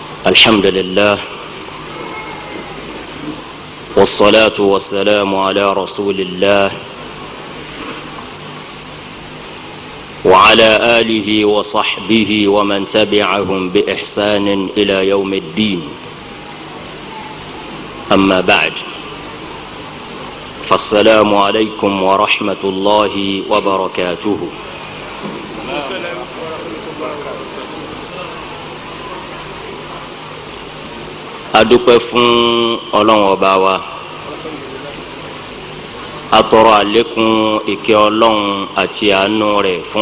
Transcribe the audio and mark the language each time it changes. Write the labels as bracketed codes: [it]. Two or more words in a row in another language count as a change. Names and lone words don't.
[ar] الحمد لله والصلاة والسلام على رسول الله وعلى آله وصحبه ومن تبعهم بإحسان إلى يوم الدين. أما بعد، فالسلام عليكم ورحمة الله وبركاته. [yo] adúpẹ́ fún Ọlọ́run ọba wa, atọrọ àlékún ìkẹ́ Ọlọ́run àti àánú rẹ̀ fún